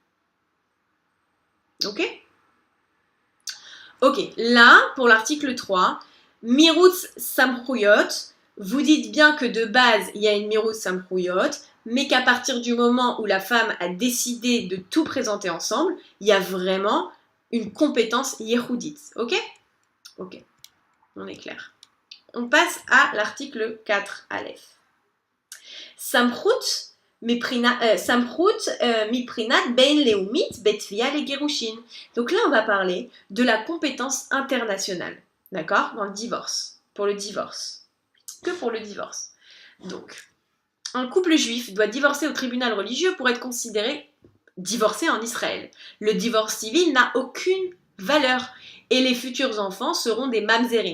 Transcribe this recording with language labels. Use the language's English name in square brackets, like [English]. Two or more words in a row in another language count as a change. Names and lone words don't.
[French] Ok, là, pour l'article 3, [Hebrew] מירוץ סמכויות, [French] vous dites bien que de base, il y a une [Hebrew] מירוץ סמכויות, [French] mais qu'à partir du moment où la femme a décidé de tout présenter ensemble, il y a vraiment une compétence yehudite. Ok? Ok, on est clair. On passe à l'article 4, Aleph. [Hebrew] סמכות שיפוט בינלאומית בתביעה לגירושין. [French] Donc là, on va parler de la compétence internationale, d'accord, dans le divorce, pour le divorce, que pour le divorce. Donc, un couple juif doit divorcer au tribunal religieux pour être considéré divorcé en Israël. Le divorce civil n'a aucune valeur. Et les futurs enfants seront des mamzerim.